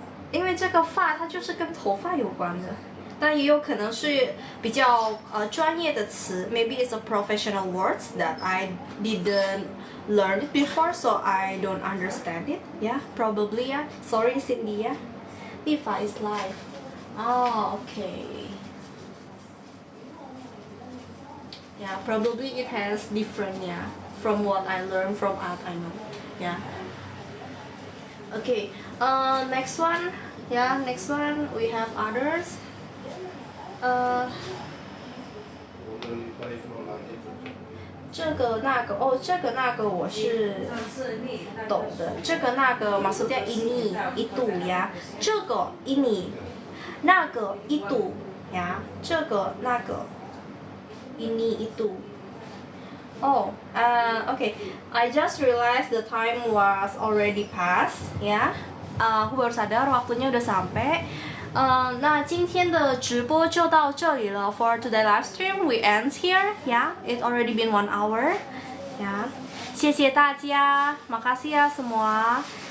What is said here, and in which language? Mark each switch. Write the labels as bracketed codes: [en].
[zh] 因为这个发它就是跟头发有关的，但也有可能是比较专业的词。 [en] Maybe it's a professional words that I didn't learn it before, so I don't understand it. Yeah, probably. Yeah. Sorry, Cindy. Yeah. 立法 is life. Oh, okay. Yeah, probably it has different. Yeah, from what I learned from art, I know. Yeah. Okay. Next one. Yeah, next one we have others. [zh] 这个那个这个那个我是懂的。 [id] 这个那个 maksudnya ini itu ya. 这个 ini, 那个 itu ya. [zh] 这个那个 ini itu. [en] Okay. I just realized the time was already past, ya. [id] Aku baru sadar waktunya udah sampai. [zh] 那今天的直播就到这里了。 [en] For today live stream, we end here. Yeah, it's already been 1 hour. [id] Yeah, 谢谢大家， makasih ya semua.